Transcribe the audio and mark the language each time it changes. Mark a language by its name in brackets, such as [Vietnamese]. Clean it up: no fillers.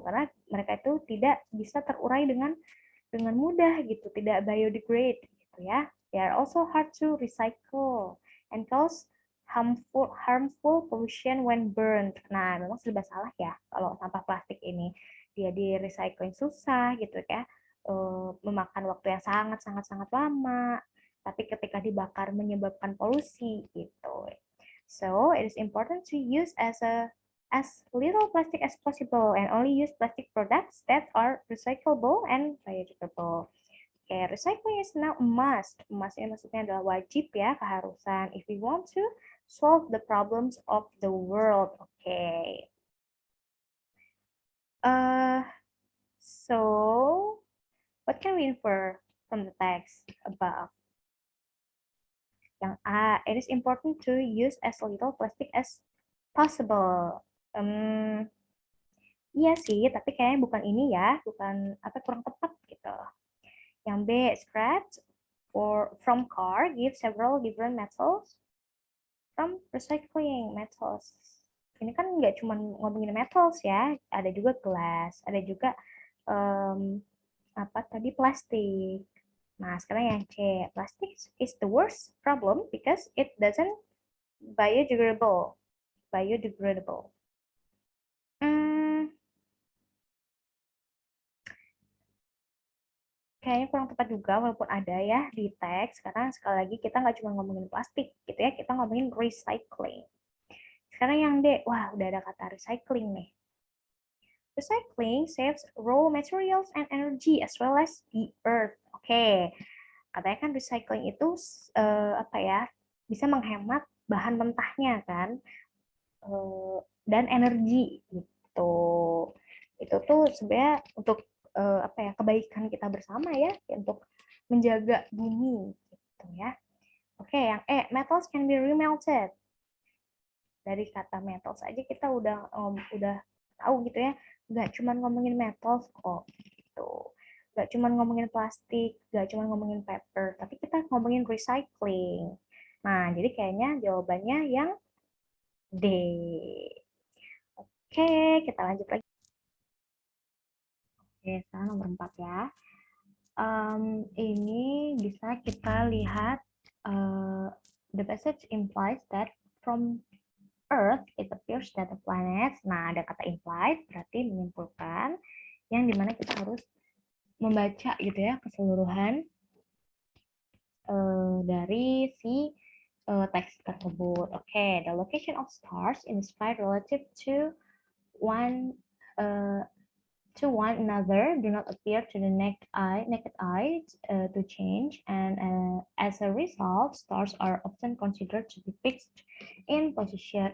[Indonesian] Karena mereka itu tidak bisa terurai dengan mudah gitu, tidak biodegrade gitu ya. [English] They are also hard to recycle and cause harmful pollution when burned. [Indonesian] Nah, memang serba salah ya kalau sampah plastik ini. Dia di recycling susah gitu ya. Memakan waktu yang sangat lama. Tapi ketika dibakar menyebabkan polusi gitu. [English] So, it is important to use as little plastic as possible and only use plastic products that are recyclable and biodegradable. Oke, recycling is now a must. [Indonesian] Must ini maksudnya adalah wajib ya, keharusan. [English] If we want to solve the problems of the world. Oke. So, what can we infer from the text above? [Indonesian] Yang A, [English] it is important to use as little plastic as possible. [Indonesian] Iya sih, tapi kayaknya bukan ini ya, bukan apa kurang tepat gitu. Yang B, [English] scratch from car give several different metals from recycling metals. [Indonesian] Ini kan nggak cuma ngomongin metals ya, ada juga glass, ada juga em, apa tadi plastik. Nah, sekarang yang C, [English] plastic is the worst problem because it doesn't biodegradable. Biodegradable. [Indonesian] Hmm, kayaknya kurang tepat juga walaupun ada ya di teks karena sekali lagi kita nggak cuma ngomongin plastik gitu ya, kita ngomongin recycling. Sekarang yang D, wah udah ada kata recycling nih. [English] Recycling saves raw materials and energy as well as the earth. [Indonesian] Oke, katanya kan recycling itu apa ya, bisa menghemat bahan mentahnya kan, dan energi gitu. Itu tuh sebenarnya untuk apa ya, kebaikan kita bersama ya, untuk menjaga bumi gitu ya. Oke, yang E, [English] metals can be remelted. [Indonesian] Dari kata metals aja kita udah tahu gitu ya, nggak cuma ngomongin metals kok gitu. Nggak cuma ngomongin plastik, nggak cuma ngomongin paper, tapi kita ngomongin recycling. Nah, jadi kayaknya jawabannya yang D. Oke, kita lanjut lagi. Oke, sekarang nomor 4 ya. Ini bisa kita lihat, [English] the passage implies that from Earth, it appears that the planets. [Indonesian] Nah, ada kata implied, berarti menyimpulkan, yang dimana kita harus membaca gitu ya keseluruhan dari si teks tersebut. [English] Oke, the location of stars in the sky relative one uh, to one another do not appear to the naked eye to change, and as a result, stars are often considered to be fixed in position.